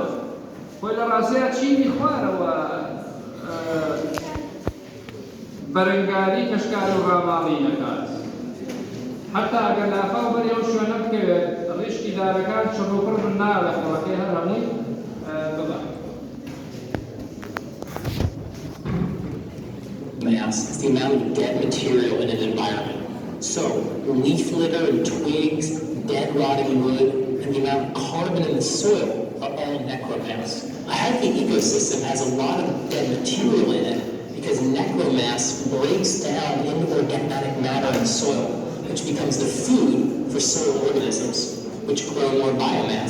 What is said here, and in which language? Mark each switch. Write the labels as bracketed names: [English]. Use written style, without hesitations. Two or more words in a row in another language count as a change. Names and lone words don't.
[Central Kurdish] خۆی لە ڕاستیە چینی خوارەوە بەرەنگاری کەشکار و ڕاماڵی نەکات. حتا ئەگەر لافاو بەری ئەو شوێنە بکەوێت ڕیشکی دارەکان چڕوپڕ بنا لە خۆڵەکەی هەر هەمووی ببات. [English] Mass is the amount of dead material in an environment. So, leaf litter and twigs, dead rotting wood, and the amount of carbon in the soil are all necromass. A healthy ecosystem has a lot of dead material in it because necromass breaks down into organic matter in the soil, which becomes the food for soil organisms, which grow more biomass.